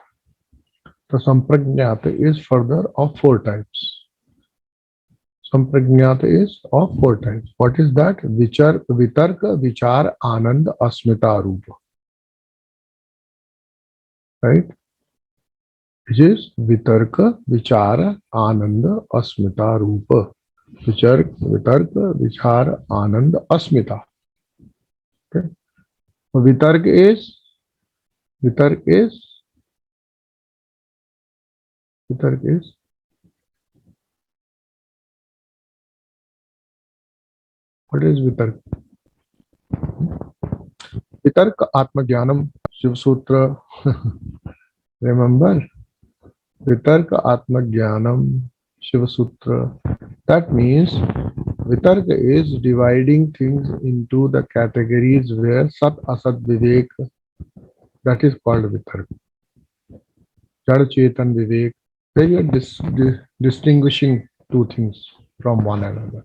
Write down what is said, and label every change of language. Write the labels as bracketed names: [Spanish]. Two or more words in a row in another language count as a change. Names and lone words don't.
[English] The samprajnata is further of four types. Samprajnata is of four types. What is that? [Sanskrit] Vitarka, Vichar, Anand, Asmita, Rupa. [English] Right? Which is [Sanskrit] Vitarka, Vichara, Ananda, Asmita, Rupa. Vitarka, Vichara, Ananda, Asmita. [English] Okay. Vitark is what is Vitark? [Sanskrit] Vitark Atma Jnanam Shiv Sutra. [English] Remember? [Sanskrit] Vitarka Atma Jnanam Shiva Sutra. [English] That means Vitarka is dividing things into the categories where [Sanskrit] Sat Asat Vivek, [English] that is called Vitarka. [Sanskrit] Jad Chetan Vivek, [English] where you are distinguishing two things from one another.